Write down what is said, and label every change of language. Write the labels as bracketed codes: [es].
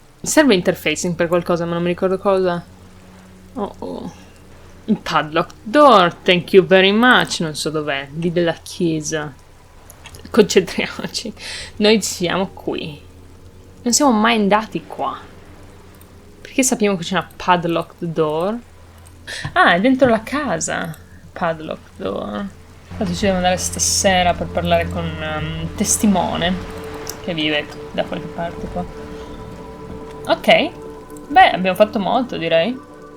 [it] Mi serve interfacing per qualcosa, ma non mi ricordo cosa. Oh. [en] Il padlock door, thank you very much. [it] Non so dov'è, lì della chiesa. Concentriamoci. Noi siamo qui. Non siamo mai andati qua. Perché sappiamo che c'è una padlocked door? Ah, è dentro la casa. Padlocked door. Infatti ci devo andare stasera per parlare con testimone che vive da qualche parte qua. Ok. Beh, abbiamo fatto molto, direi.